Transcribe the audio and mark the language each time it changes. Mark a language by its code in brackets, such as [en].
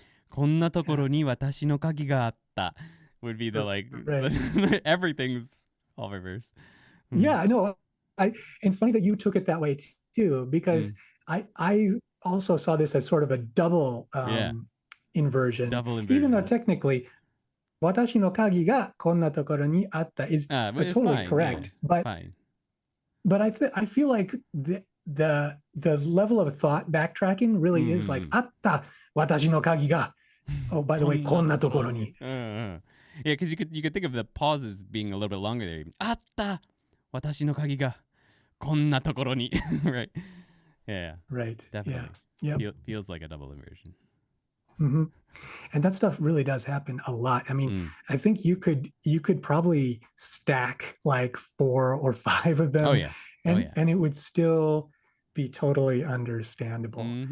[ja] こんなところに私の鍵があった [en] would be the like everything's all reverse. Yeah, no, it's funny that you took it that way too, because I also saw this as sort of a double inversion. Even though technically, [ja] 私の鍵がこんなところにあった [en] is totally correct. Yeah, but I feel like the level of thought backtracking really is like [ja] あった私の鍵が [en] Oh, by the way, [ja] こんなところに [en] Yeah, because you could think of the pauses being a little bit longer there. [ja] あった私の鍵がこんなところに [en] right. Yeah. Right. Definitely. Yeah. Yep. Feels like a double inversion. And that stuff really does happen a lot. I mean, I think you could probably stack like 4 or 5 of them. Oh yeah. And it would still be totally understandable.